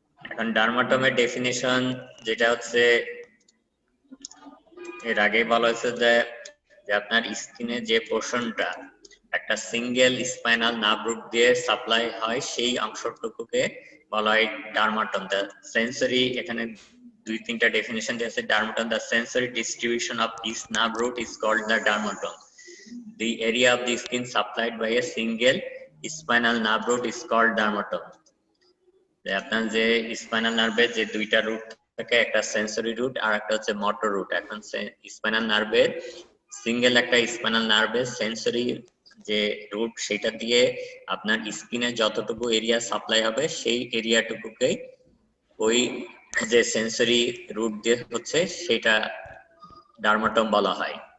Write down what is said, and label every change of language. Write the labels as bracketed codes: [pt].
[bn] এখন ডার্মাটমের ডেফিনিশন যেটা হচ্ছে, এর আগেই বলা হয়েছে যে আপনার স্কিনে যে পোর্শনটা একটা সিঙ্গেল স্পাইনাল নার্ভ রুট দিয়ে সাপ্লাই হয়, সেই অংশটুকুকে বলা হয় ডার্মাটম। দ্য সেন্সরি, এখানে দুই তিনটা ডেফিনিশন দিয়েছে। [en] Dermatome, the sensory distribution of each nerve root is called the dermatome. The area of the skin supplied by a single spinal nerve root is called dermatome. [bn] আপনার যে স্পাইনাল নার্ভের যে দুইটা রুট থাকে, একটা সেন্সরি রুট আর একটা হচ্ছে মোটর রুট। এখন স্পাইনাল নার্ভের সিঙ্গেল একটা স্পাইনাল নার্ভের সেন্সরি যে রুট, সেটা দিয়ে আপনার স্কিনে যতটুকু এরিয়া সাপ্লাই হবে, সেই এরিয়াটুকুকে ওই যে সেন্সরি রুট দিয়ে হচ্ছে সেটা ডার্মাটম বলা হয়।